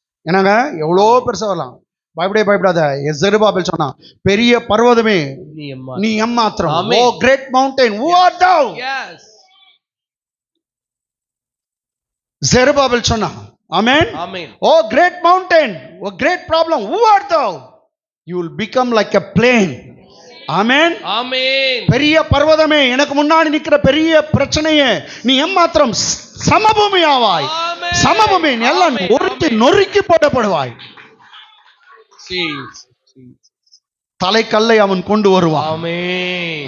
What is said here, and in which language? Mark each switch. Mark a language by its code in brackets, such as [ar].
[ta] என்னங்க எவ்வளோ பெருசா வரலாம். பயப்படாத. ஜெருபாபேல் சொன்னா, பெரிய பர்வதமே நீ அம்மா. நீ எம்மாத்திரம். ஆமென். [en] O great mountain who art thou? Yes. [ta] Zerubbabel சொன்னா, ஆமென். ஆமென். [en] O great mountain, O great problem who art thou? You will become like a plain. [ta] ஆமென். ஆமென். பெரிய பர்வதமே, எனக்கு முன்னாடி நிக்கிற பெரிய பிரச்சனையே நீ எம்மாத்திரம் சமபூமி ஆவாய். ஆமென். சமபூமி எல்லாம் ஆமென். ஒருத்தி நொறுக்கி போடப்படுவாய். [en] Jesus. [ta] தலைக்கல்லை அவன் கொண்டு வருவான். ஆமென்.